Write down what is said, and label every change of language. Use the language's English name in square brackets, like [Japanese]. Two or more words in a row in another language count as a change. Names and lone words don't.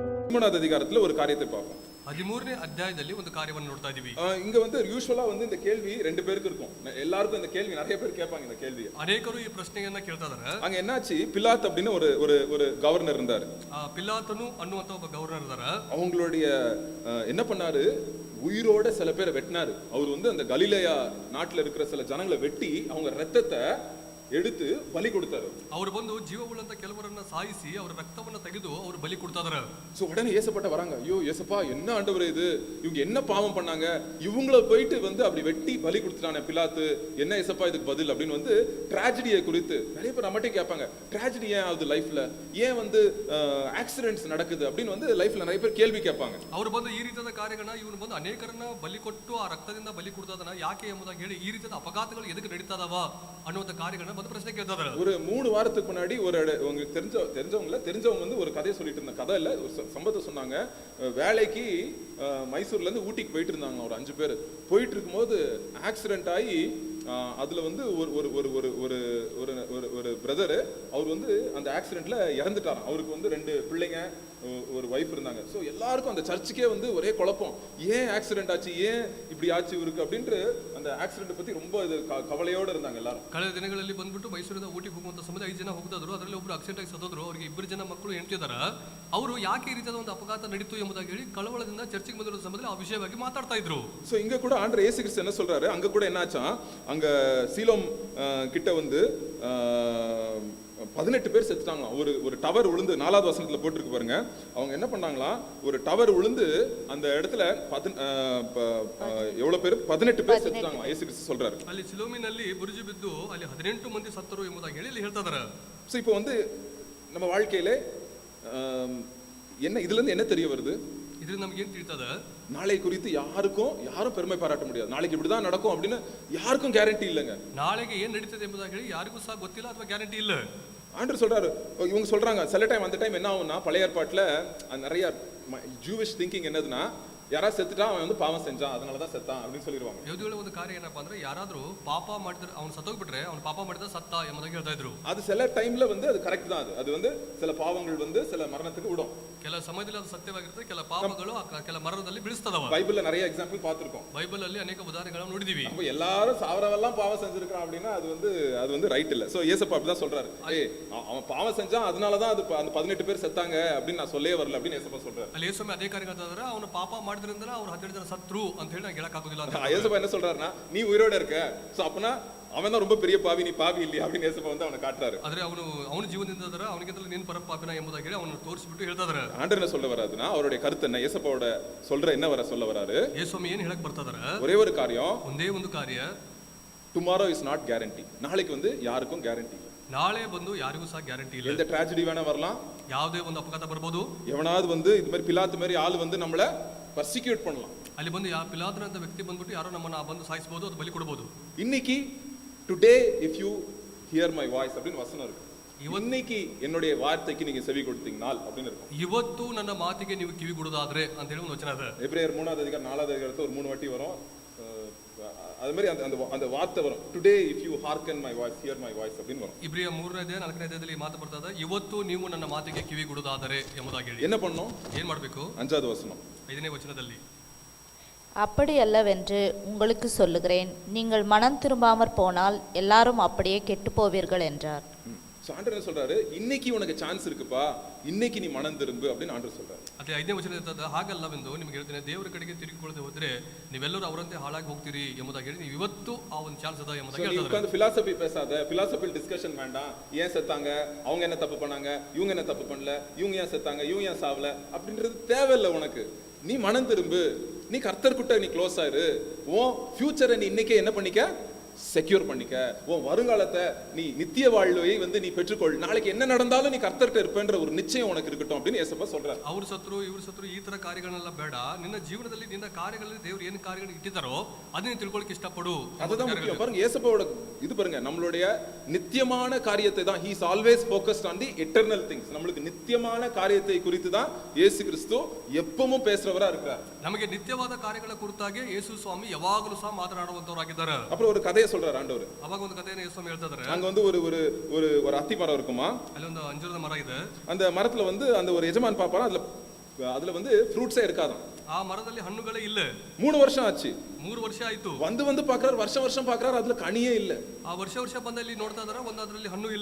[Tamil] 13வது அதிகாரத்துல ஒரு காரியத்தை பார்ப்போம். [Kannada] 13ನೇ ಅಧ್ಯಾಯದಲ್ಲಿ ಒಂದು ಕಾರ್ಯವನ್ನು ನೋಡ್ತಾ ಇದೀವಿ. [Tamil] இங்க வந்து யூசுவலா வந்து இந்த கேள்வி ரெண்டு பேருக்கு இருக்கும். எல்லாருக்கும் இந்த கேள்வி நிறைய பேர் கேட்பாங்க இந்த கேள்வியை. [Kannada] ಅನೇಕರು ಈ ಪ್ರಶ್ನೆಯನ್ನ ಕೇಳ್ತಾ ಇದ್ದಾರೆ. [Tamil] அங்க என்னாச்சு, பிலாத் அப்படின்னு ஒரு கவர்னர் இருந்தாரு. [Kannada] ಪಿಲಾತನು ಅನ್ನುವಂತ ಒಬ್ಬ ಗವರ್ನರ್ ಇದ್ದಾರೆ. [Tamil] அவங்களுடைய என்ன பண்ணாரு, உயிரோட சில பேரை வெட்டினாரு. அவர் வந்து அந்த கலிலேயா நாட்டுல இருக்கிற சில ஜனங்களை வெட்டி அவங்க ரத்தத்தை எடுத்து பலி கொடுத்தாரு. [Kannada] ಅವರು ಬಂದು ಜೀವವುಳ್ಳಂತ ಕೆಲವರನ್ನ ಸಾಯಿಸಿ ಅವರ ರಕ್ತವನ್ನ ತೆಗೆದು ಅವರು ಬಲಿ ಕೊಡ್ತಾ ಇದ್ದಾರೆ. [Tamil] சோ உடனே ஏசப்பட்ட வராங்க. ஐயோ ஏசப்பா, என்ன ஆண்டவரே இது, இவங்க என்ன பாவம் பண்ணாங்க, இவங்கள போயிட்டு வந்து அப்படி வெட்டி பலி கொடுத்துட்டானே பிலாத்து, என்ன ஏசப்பா இதுக்கு பதில் அப்படின்னு வந்து ட்ராஜடியை குறித்து நிறைய பேர் நம்மகிட்ட கேட்பாங்க. ட்ராஜடி ஏன் ஆகுது லைஃப்ல, ஏன் வந்து ஆக்சிடென்ட்ஸ் நடக்குது அப்படின்னு வந்து லைஃப்ல நிறைய பேர் கேள்வி கேட்பாங்க. [Kannada] ಅವರು ಬಂದು ಈ ರೀತಿಯಾದ ಕಾರ್ಯಗಳನ್ನ ಇವನು ಬಂದು ಅನೇಕರನ್ನ ಬಲಿ ಕೊಟ್ಟು ಆ ರಕ್ತದಿಂದ ಬಲಿ ಕೊಡ್ತಾದನ ಯಾಕೆ ಎಂಬುದಾಗಿ ಹೇಳಿ ಈ ರೀತಿಯಾದ ಅಪಘಾತಗಳು ಎದಕ್ಕೆ ನಡೀತಾದವ ಅನ್ನುವಂತ ಕಾರ್ಯಗಳನ್ನ ಒಂದು ಪ್ರಶ್ನೆ ಕೇಳ್ತಾ ಇದ್ದಾರೆ. [Tamil] ஒரு 3 வாரத்துக்கு முன்னாடி உங்களுக்கு தெரிஞ்சவங்க வந்து ஒரு கதையை சொல்லிட்டு இருந்த கதை இல்ல, ஒரு சம்பவத்தை சொன்னாங்க. வேலைக்கு மைசூர்ல இருந்து ஊட்டிக்கு போயிட்டு இருந்தாங்க ஒரு 5 பேர். போயிட்டு இருக்கும்போது ஆக்சிடென்ட் ஆகி அதுல வந்து ஒரு பிரதர் அவர் வந்து அந்த ஆக்சிடென்ட்ல இறந்துட்டாராம். அவருக்கு வந்து 2 பிள்ளைங்க ஒரு வைஃப் இருந்தாங்க. ஸோ எல்லாருக்கும் அந்த சர்ச்சுக்கே வந்து ஒரே குழப்பம், ஏன் ஆக்சிடென்ட் ஆச்சு, ஏன் இப்படி ஆச்சு இவருக்கு அப்படின்ட்டு அந்த ஆக்சிடென்ட் பத்தி ரொம்ப கவலையோட இருந்தாங்க எல்லாரும். [Kannada] ಕಳೆದ ದಿನಗಳಲ್ಲಿ ಬಂದ್ಬಿಟ್ಟು ಮೈಸೂರಿಂದ ಊಟಿಗೆ ಹೋಗುವಂತ ಸಮಯದಲ್ಲಿ 5 ಜನ ಹೋಗ್ತಾ ಇದ್ರು. ಅದರಲ್ಲಿ ಒಬ್ರು ಆಕ್ಸಿಡೆಂಟ್ ಆಗಿ ಸತ್ತೋದ್ರು. ಅವರಿಗೆ 2 ಜನ ಮಕ್ಕಳು ಹೆಂಡತಿ ಇದ್ದಾರೆ. ಅವರು ಯಾಕೆ ಈ ರೀತಿಯಾದ ಒಂದು ಅಪಘಾತ ನಡೀತು ಎಂಬುದಾಗಿ ಹೇಳಿ ಕಳವಳದಿಂದ ಚರ್ಚಿಗೆ ಬಂದಿರೋ ಸಮಯದಲ್ಲಿ ಆ ವಿಷಯವಾಗಿ ಮಾತಾಡ್ತಾ ಇದ್ರು. [Tamil] ஸோ இங்க கூட ஆண்டவர் இயேசு கிறிஸ்து என்ன சொல்றாரு, அங்க கூட என்னாச்சா, அங்க சீலோம் கிட்ட வந்து 18 பேர் செத்துட்டாங்க. ஒரு டவர் விழுந்து 4வது வசனத்துல போட்டுருக்கு பாருங்க. அவங்க என்ன பண்ணாங்களா, ஒரு டவர் விழுந்து அந்த இடத்துல எவ்வளவு பேர் 18 பேர் செத்துட்டாங்க. இயேசு கிறிஸ்து சொல்றாரு [Kannada] ಅಲ್ಲಿ ಸಿಲೋಮಿನಲ್ಲಿ ಬುರುಜು ಬಿದ್ದು ಅಲ್ಲಿ 18 ಮಂದಿ ಸತ್ತರು ಎಂಬುದಾಗಿ ಹೇಳಿ ಹೇಳ್ತಾ ಇದ್ದಾರೆ. [Tamil] ஸோ இப்போ வந்து நம்ம வாழ்க்கையில என்ன இதுல இருந்து என்ன தெரிய வருது, [Kannada] ಇದರಿಂದ ನಮ್ಗೆ ಏನ್ ತಿಳಿತದ, [Tamil] நாளை குறித்து யாரும் பெருமை பாராட்ட முடியாது. நாளைக்கு இப்படிதான் நடக்கும் அப்படின்னு யாருக்கும் கேரண்டி இல்லைங்க. [Kannada] ನಾಳೆಗೆ ಏನ್ ನಡೀತದೆ ಎಂಬುದಾಗಿ ಹೇಳಿ ಯಾರಿಗೂ ಸಹ ಗೊತ್ತಿಲ್ಲ ಅಥವಾ ಗ್ಯಾರಂಟಿ ಇಲ್ಲ. [Tamil] ஆண்டவர் சொல்றாரு, இவங்க சொல்றாங்க சில டைம் அந்த டைம் என்ன ஆகும்னா, பழைய ஏற்பாட்டுல நிறைய [English] Jewish thinking [Tamil] என்னதுன்னா, யாராவது செத்துட்டா அவன் வந்து பாவம் செஞ்சான் அதனாலதான் செத்தான் அப்படின்னு சொல்லிடுவாங்க. [Kannada] ಯಹೂದಿಗಳ ಒಂದು ಕಾರ್ಯ ಏನಪ್ಪಾ ಅಂದ್ರೆ ಯಾರಾದ್ರೂ ಪಾಪ ಮಾಡಿದ್ರೆ ಅವನು ಸತ್ತೋಗ್ಬಿಟ್ರೆ ಅವನು ಪಾಪ ಮಾಡಿದ ಸತ್ತ ಎಂಬುದಾಗಿ ಹೇಳ್ತಾ ಇದ್ರು. [Tamil] அது சில டைம்ல வந்து அது கரெக்ட் தான். அது வந்து சில பாவங்கள் வந்து சில மரணத்துக்கு விடும். [Kannada] ಕೆಲ ಸಮಯದಲ್ಲಿ ಅದು ಸತ್ಯವಾಗಿರುತ್ತೆ, ಕೆಲ ಪಾಪಗಳು ಕೆಲ ಮರಣದಲ್ಲಿ ಬೀಳಿಸ್ತದವ. [Tamil] பைபிள்ல நிறைய எக்ஸாம்பிள் பார்த்திருக்கோம். [Kannada] ಬೈಬಲ್ ಅಲ್ಲಿ ಅನೇಕ ಉದಾಹರಣೆಗಳನ್ನು ನೋಡಿದೀವಿ. [Tamil] அப்ப எல்லாரும் சாவரவெல்லாம் பாவம் செஞ்சிருக்கான் அப்படின்னா அது வந்து ரைட் இல்ல. சோ இயேசப்பா அப்படிதான் சொல்றாரு, அவன் பாவம் செஞ்சான் அதனாலதான் அது அந்த 18 பேர் செத்தாங்க அப்படின்னு நான் சொல்லவே வரல அப்படின்னு இயேசப்பா சொல்றாரு. [Kannada] ಅಲ್ಲಿ ಯೇಸುವೆ ಅದೇ ಕಾರ್ಯ ಹೇಳ್ತಾ ಇದ್ದಾರೆ, ಅವನು ಪಾಪ ಮಾಡಿದ್ರಿಂದ ಅವ್ರು 12 ಜನ ಸತ್ರು ಅಂತ ಹೇಳಿ ನಾನು ಹೇಳಕ್ ಆಗೋದಿಲ್ಲ ಅಂತ. [Tamil] இயேசப்பா என்ன சொல்றாருன்னா, நீ உயிரோட இருக்க, சோ அப்பனா அவன் தான் ரொம்ப பெரிய பாவி, நீ பாவி இல்லையா அப்படின்னு இயேசப்பா வந்து அவனை காட்டுறாரு. [Kannada] ಆದ್ರೆ ಅವನು ಜೀವನದಿಂದ ಇದ್ದಾರೆ, ಅವನಿಗಿಂತಲೂ ನೀನು ಪರ ಪಾಪಿನ ಎಂಬುದಾಗಿ ಹೇಳಿ ಅವನು ತೋರಿಸಿಬಿಟ್ಟು ಹೇಳ್ತಾ ಇದ್ದಾರೆ. [Tamil] ஆண்டவர் என்ன சொல்ல வராதுன்னா, அவருடைய கருத்து என்ன, இயேசப்பாவோட சொல்ற என்ன சொல்ல வராரு, [Kannada] ಯೇಸುವೆ ಏನು ಹೇಳಕ್ ಬರ್ತಾ ಇದ್ದಾರೆ, [Tamil] ஒரே ஒரு காரியம், [Kannada] ಒಂದೇ ಒಂದು ಕಾರ್ಯ, [English] tomorrow is not guarantee. [Tamil] நாளைக்கு வந்து யாருக்கும் கேரண்டி இல்ல. [Kannada] ನಾಳೆ ಬಂದು ಯಾರಿಗೂ ಸಹ ಗ್ಯಾರಂಟಿ ಇಲ್ಲ. [Tamil] எந்த ಟ್ರಾஜடி வேணா வரலாம், [Kannada] ಯಾವುದೇ ಒಂದು ಅಪಘಾತ ಬರಬಹುದು. [Tamil] எவனாவது வந்து இது மாதிரி பிலாத்து மாதிரி ஆள் வந்து நம்மள பர்சிக்யூட் பண்ணலாம். [Kannada] ಅಲ್ಲಿ ಬಂದು ಪಿಲಾತನ ಅಂತ ವ್ಯಕ್ತಿ ಬಂದ್ಬಿಟ್ಟು ಯಾರೋ ನಮ್ಮನ್ನ ಬಂದು ಸಾಯಿಸಬಹುದು, ಅದು ಬಲಿ ಕೊಡಬಹುದು. [Tamil] இன்னைக்கு [English] today if you hear my voice [Tamil] அப்படின்னு வசனம் இருக்கு. இன்னைக்கு என்னுடைய வார்த்தைக்கு நீங்க செவி கொடுத்தீங்கனால் அப்படின்னு இருக்கும். [Kannada] ಇವತ್ತು ನನ್ನ ಮಾತಿಗೆ ನೀವು ಕಿವಿ ಕೊಡೋದಾದ್ರೆ ಅಂತ ಹೇಳಿ ಒಂದು ವಚನ ಇದೆ. [Tamil] எபிரேயர் 3வது அதிகாரம் 4வது அதிகாரத்துல ஒரு 3 வாட்டி வரும். அது மாதிரி அந்த வார்த்தை வரும், [English] today if you harken my voice hear my voice [Tamil] அப்படின்னு வரும். [Kannada] ಇಬ್ರಿಯ 3ನೇ ಅಧ್ಯಾಯ 4ನೇ ಅಧ್ಯಾಯದಲ್ಲಿ ಮಾತು ಬರ್ತಾ ಇದೆ, ಇವತ್ತು ನೀವು ನನ್ನ ಮಾತಿಗೆ ಕಿವಿ ಕೊಡೋದಾದರೆ ಎಂಬುದಾಗಿ ಹೇಳಿ. [Tamil] என்ன பண்ணணும், [Kannada] ಏನ್ ಮಾಡಬೇಕು? [Tamil] 5வது வசனம், [Kannada] 5ನೇ ವಚನದಲ್ಲಿ, [Tamil] அப்படி அல்லவென்று உங்களுக்கு சொல்லுகிறேன், நீங்கள் மனம் திரும்பாமற் போனால் எல்லாரும் அப்படியே கெட்டு போவீர்கள் என்றார். ஆண்டவர் என்ன சொல்றாரு, இன்னைக்கு உனக்கு சான்ஸ் இருக்குப்பா, இன்னைக்கு நீ மனம் திரும்பு அப்படின்னு ஆண்டவர் சொல்றாரு. [Kannada] ಅದೇ 5ನೇ ವಚನ ಇರ್ತದೆ, ಹಾಗಲ್ಲವೆಂದು ನಿಮಗೆ ಹೇಳ್ತೇನೆ, ದೇವರ ಕಡೆಗೆ ತಿರುಗಿಕೊಳ್ಳದೆ ಹೋದ್ರೆ ನೀವೆಲ್ಲರೂ ಅವರಂತೆ ಹಾಳಾಗಿ ಹೋಗ್ತೀರಿ ಎಂಬುದಾಗಿ ಹೇಳಿ ನೀವು ಇವತ್ತು ಆ ಒಂದು ಚಾನ್ಸ್ ಅದ ಎಂಬುದಾಗಿ ಹೇಳ್ತಾರೆ. [Tamil] உட்கார்ந்து philosophy பேசாத, [English] philosophical discussion [Tamil] வேண்டாம். ஏன் செத்தாங்க, அவங்க என்ன தப்பு பண்ணாங்க, இவங்க என்ன தப்பு பண்ணல, இவங்க ஏன் செத்தாங்க, இவங்க ஏன் சாவல அப்படின்றது தேவையில்லை உனக்கு. நீ மனம் திரும்பு, நீ கர்த்தர் கிட்ட நீ க்ளோஸ் ஆயிரு, உன் ஃபியூச்சரை நீ இன்னைக்கே என்ன பண்ணிக்க, செக்யூர் பண்ணிக்க. உன் வருங்காலத்தை நீ நித்திய வாழ்வை வந்து நீ பெற்றுக்கொள். நாளைக்கு என்ன நடந்தாலும் நீ கர்த்தர்கிட்ட இருப்பேன்ற ஒரு நிச்சயம் உனக்கு இருக்கட்டும் அப்படின்னு இயேசுப்பா சொல்றாரு. [Kannada] ಅವರು ಸತ್ರು ಇವರು ಸತ್ರು ಈ ತರ ಕಾರ್ಯಗಳನ್ನೆಲ್ಲ ಬೇಡ, ನಿನ್ನ ಜೀವನದಲ್ಲಿ ನಿನ್ನ ಕಾರ್ಯಗಳಲ್ಲಿ ದೇವರು ಏನು ಕಾರ್ಯಗಳನ್ನು ಇಟ್ಟಿದ್ದಾರೋ ಅದನ್ನ ತಿಳ್ಕೊಳ್ಳೋಕೆ ಇಷ್ಟಪಡು. [Tamil] அதுதான் முக்கியம். பாருங்க இயேசுப்பாவோட இது பாருங்க, நம்மளுடைய நித்தியமான காரியத்தை தான், [English] he is always focused on the eternal things. [Tamil] நம்மளுக்கு நித்தியமான காரியத்தை குறித்து தான் இயேசு கிறிஸ்து எப்பவும் பேசுறவரா இருக்கார். [Kannada] ನಮಗೆ ನಿತ್ಯವಾದ ಕಾರ್ಯಗಳ ಕುರಿತಾಗಿ ಯೇಸು ಸ್ವಾಮಿ ಯಾವಾಗಲೂ ಸಹ ಮಾತನಾಡುವಂತವರಾಗಿದ್ದಾರೆ. [Tamil] அப்புறம் ஒரு கதையை சொல்றாரு ಆண்டவர். [Kannada] ಅವಾಗ ಒಂದು ಕಥೆಯನ್ನು ಯೇಸು ಸ್ವಾಮಿ ಹೇಳ್ತಾ ಇದ್ದಾರೆ. [Tamil] அங்க வந்து ஒரு அத்தி மரம் இருக்குமா, [Kannada] ಅಲ್ಲಿ ಒಂದು ಅಂಜೂರದ ಮರ ಇದೆ. [Tamil] அந்த மரத்துல வந்து அந்த ஒரு எஜமான் பாப்பாரா, அதுல அதுல வந்து ஃப்ரூட்ஸே இருக்காதான். [Kannada] ಆ ಮರದಲ್ಲಿ ಹಣ್ಣುಗಳೇ ಇಲ್ಲ. [Tamil] 3 வருஷம் ஆச்சு. [Kannada] 3 ವರ್ಷ ಆಯ್ತು. [Tamil] வந்து பாக்குறாரு, வருஷம் பாக்குறாரு, அதுல கனியே இல்ல. [Kannada] ಆ ವರ್ಷ ಬಂದಲ್ಲಿ ನೋಡ್ತಾ ಇದಾರೆ, ಒಂದದ್ರಲ್ಲಿ ಹಣ್ಣು ಇಲ್ಲ.